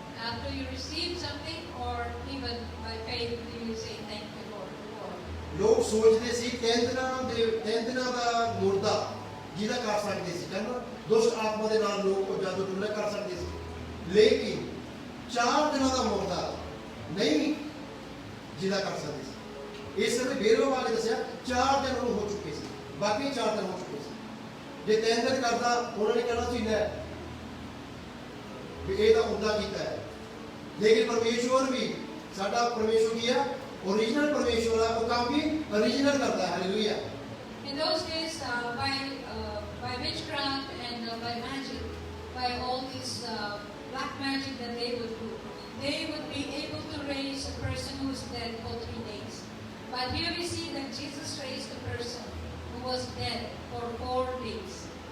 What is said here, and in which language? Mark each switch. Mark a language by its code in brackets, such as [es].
[en] After you receive something, or even by faith, do you say thank you, Lord? [pa] ਲੋਕ ਸੋਚਦੇ ਸੀ 3 ਦਿਨਾਂ ਦਾ ਮੁਰਦਾ ਜਿਹਦਾ ਕਰ ਸਕਦੇ ਸੀ, ਕਹਿੰਦਾ ਦੁਸ਼ਟ ਆਤਮਾ ਦੇ ਨਾਲ ਲੋਕ ਉਹ ਜਾਦੂ ਟੂਣਾ ਕਰ ਸਕਦੇ ਸੀ, ਲੇਕਿਨ 4 ਦਿਨਾਂ ਦਾ ਮੁਰਦਾ ਨਹੀਂ ਜਿਹਦਾ ਕਰ ਸਕਦੇ ਸੀ। ਇਸ ਸਮੇਂ ਬੇਰਵਾ ਵਾਲੇ ਦੱਸਿਆ 4 ਦਿਨ ਉਹਨੂੰ ਹੋ ਚੁੱਕੇ ਸੀ, ਬਾਕੀ 4 ਦਿਨ ਹੋ ਚੁੱਕੇ ਸੀ। ਜੇ 3 ਦਿਨ ਕਰਦਾ ਉਹਨਾਂ ਨੇ ਕਹਿਣਾ ਸੀ ਲੈ ਵੀ ਇਹ ਤਾਂ ਹੁੰਦਾ ਕੀਤਾ ਹੈ। ਲੇਕਿਨ ਪਰਮੇਸ਼ਵਰ ਵੀ ਸਾਡਾ ਪਰਮੇਸ਼ਵਰ ਕੀ ਆ? [hi] ओरिजिनल परमेश्वर है, वो काम भी ओरिजिनल करता है। Hallelujah. [en] those days, by witchcraft and by magic, by all this black magic that they would do, they would be able to raise a person who is dead for 3 days. But here we see that Jesus raised a person who was dead for 4 days.